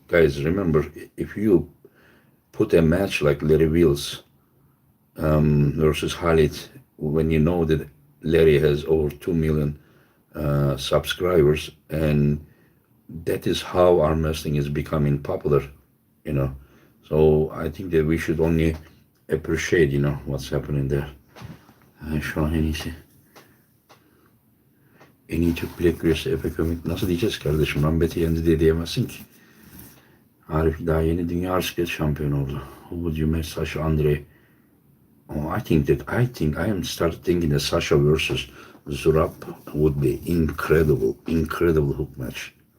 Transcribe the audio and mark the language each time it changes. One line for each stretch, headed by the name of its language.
English: Guys, remember, if you put a match like Larry Wheels versus Khalid, when you know that Larry has over 2 million subscribers, and that is how arm wrestling is becoming popular, you know. So I think that we should only appreciate, what's happening there.
Turkish: Şu an en iyi Türk bilek güreşi Efe Kömük. Nasıl diyeceğiz kardeşim? Rambeti yendi diye diyemezsin ki. Arif daha yeni dünya bisiklet şampiyonu oldu.
English: Who would you match? Sasha Andre. Oh, I am started thinking that Sasha versus Zurab would be incredible hook match.